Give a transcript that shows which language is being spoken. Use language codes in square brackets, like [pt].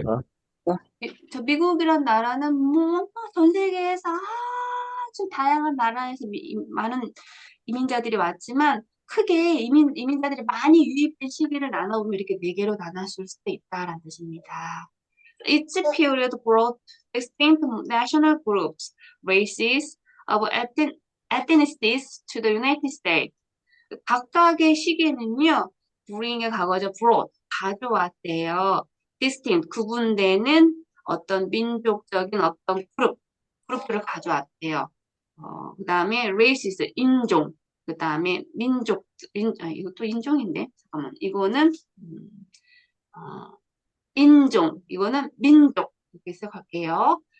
[ko] 1965. 저 미국이란 나라는 뭐 전 세계에서 아주 다양한 나라에서 많은 이민자들이 왔지만 크게 이민자들이 많이 유입된 시기를 나눠보면 이렇게 네 개로 나눴을 수도 있다라는 뜻입니다. [en] Each period brought distinct national groups, races of ethnicities to the United States. [ko] 각각의 시기는요, bring의 과거죠, brought, 가져왔대요. distinct, 구분되는 어떤 민족적인 어떤 그룹들을 가져왔대요. 그 다음에 races, 인종, 그 다음에 민족, 이것도 인종인데, 잠깐만, 이거는, 인종, 이거는 민족, 이렇게 해석할게요.